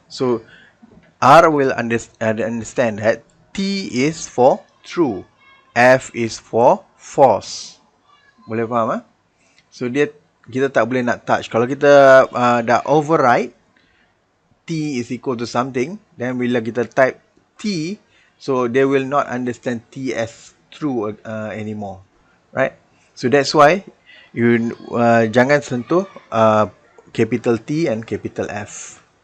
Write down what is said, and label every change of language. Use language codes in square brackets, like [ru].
[en] So R will understand that T is for true, F is for false. [ms] Boleh faham ah? So kita tak boleh nak touch. Kalau kita dah override [en] T is equal to something, then [ms] bila kita type [en] T, so they will not understand T as true anymore, right? So that's why you [ms] jangan sentuh [en] capital T and capital F.